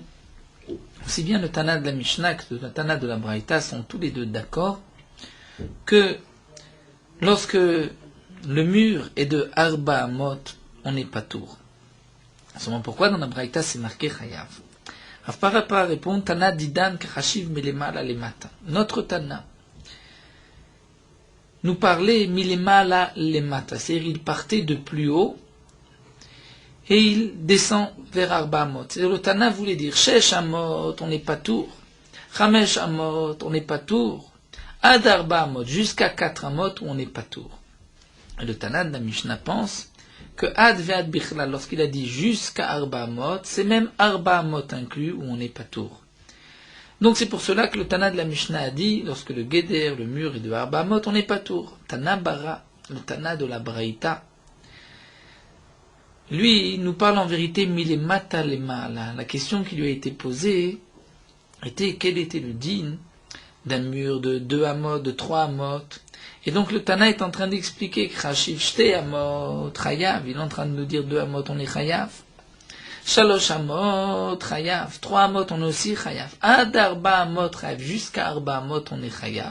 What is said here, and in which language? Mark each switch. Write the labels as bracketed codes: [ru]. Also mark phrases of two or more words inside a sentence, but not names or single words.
[fr] Aussi bien le Tana de la Mishnah que le Tana de la Braïta sont tous les deux d'accord que lorsque le mur est de [he] ארבע אמות, [fr] on n'est pas tour. Seulement pourquoi dans la Braïta c'est marqué Chayav. Rav Papa répond, [arc] תנא דידן קא חשיב מלמעלה למטה. [fr] Notre Tana nous parlait [he] מלמעלה למטה, [fr] c'est-à-dire il partait de plus haut et il descend vers [he] ארבע אמות. [fr] C'est-à-dire le Tana voulait dire [he] שש אמות, [fr] on n'est pas tour. [he] חמש אמות, [fr] on n'est pas tour. [he] עד ארבע אמות, [fr] jusqu'à 4 Amot où on n'est pas tour. Le Tana de la Mishnah pense que [arc] עד ועד בכלל, [fr] lorsqu'il a dit jusqu'à [he] ארבע אמות, [fr] c'est même [he] ארבע אמות [fr] inclus où on n'est pas tour. Donc c'est pour cela que le Tana de la Mishnah a dit, lorsque le Geder, le mur est de [he] ארבע אמות, [fr] on n'est pas tour. [arc] תנא ברא, [fr] le Tana de la Braïta, lui, il nous parle en vérité [he] מלמטה למעלה. [fr] La question qui lui a été posée était quel était le din d'un mur de 2 amot, de 3 amot. Et donc le Tana est en train d'expliquer que [arc] חשיב שתי אמות חייב, [fr] il est en train de nous dire 2 Amot on est Chayav, [he] שלוש אמות חייב, [fr] 3 Amot on est aussi Chayav, [he] עד ארבע אמות חייב, [fr] jusqu'à [he] ארבע אמות [fr] on est Chayav.